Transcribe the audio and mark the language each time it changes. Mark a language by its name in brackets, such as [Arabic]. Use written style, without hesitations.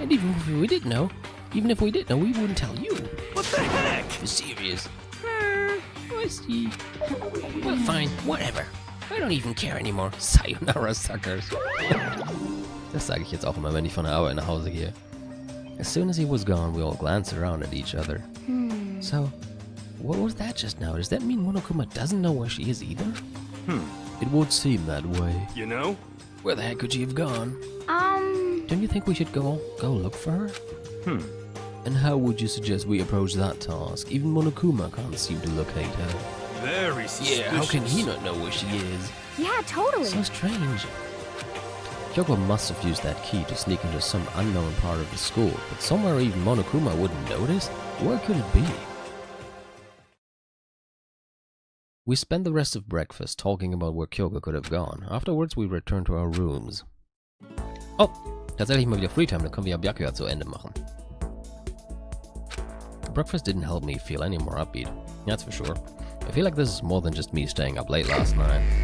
[English] And even if we did know, we wouldn't tell you. What the heck? You're serious. I see. Well, fine, whatever. I don't even care anymore. Sayonara, suckers. [German] Das sage ich jetzt auch immer, wenn ich von der Arbeit nach Hause gehe. [English] As soon as he was gone, we all glanced around at each other. So, what was that just now? Does that mean Monokuma doesn't know where she is either? It would seem that way. You know? Where the heck could she have gone? Don't you think we should go look for her? And how would you suggest we approach that task? Even Monokuma can't seem to locate her. Very suspicious. Yeah, how can he not know where she is? yeah, totally. So strange. Kyoko must have used that key to sneak into some unknown part of the school, but somewhere even Monokuma wouldn't notice? Where could it be? We spent the rest of breakfast talking about where Kyoko could have gone. Afterwards, we returned to our rooms. [German] Oh, tatsächlich mal wieder Freetime, dann können wir ja Byakuya zu Ende machen. [English] Breakfast didn't help me feel any more upbeat, that's for sure. I feel like this is more than just me staying up late last night.